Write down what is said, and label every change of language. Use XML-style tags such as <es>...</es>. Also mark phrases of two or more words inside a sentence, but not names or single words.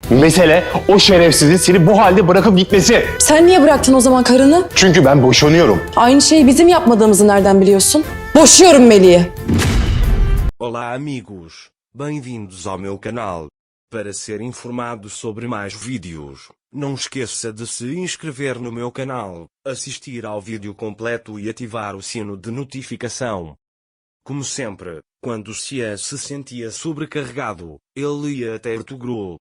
<tr>Mesele o şerefsizin seni bu halde bırakıp gitmesi. Sen niye bıraktın o zaman karını? Çünkü ben boşanıyorum. Aynı şeyi bizim yapmadığımızı nereden biliyorsun? Boşuyorum Melih'i.</tr> <pt>Olá amigos, bem-vindos ao meu canal. Para ser informado sobre mais vídeos, não esqueça de se inscrever no meu canal, assistir ao vídeo completo e ativar o sino de notificação. Como sempre, quando Xian se sentia sobrecarregado, ele ia até Ertugrul.</pt>